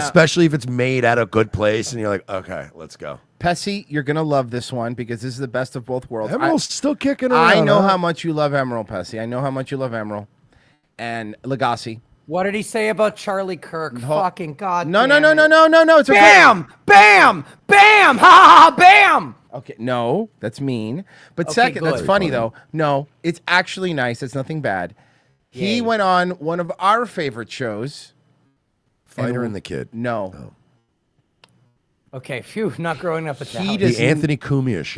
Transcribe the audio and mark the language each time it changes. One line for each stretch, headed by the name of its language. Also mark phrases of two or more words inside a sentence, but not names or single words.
English: Especially if it's made at a good place and you're like, okay, let's go. Pessy, you're gonna love this one because this is the best of both worlds. Emerald's still kicking I around, know huh? how much you love Emerald, Pessy. I know how much you love Emerald. And Legosi. What did he say about Charlie Kirk? Fucking god. No. damn it. It's okay. Bam! Bam! Bam! Ha ha ha! Bam! Okay, no, that's mean. But Okay, second, good. that's funny though. No, it's actually nice. It's nothing bad. He Yay. went on one of our favorite shows. Fighter and the Kid. No. Okay, phew, not growing up at that. He house. does The Anthony Cumia show.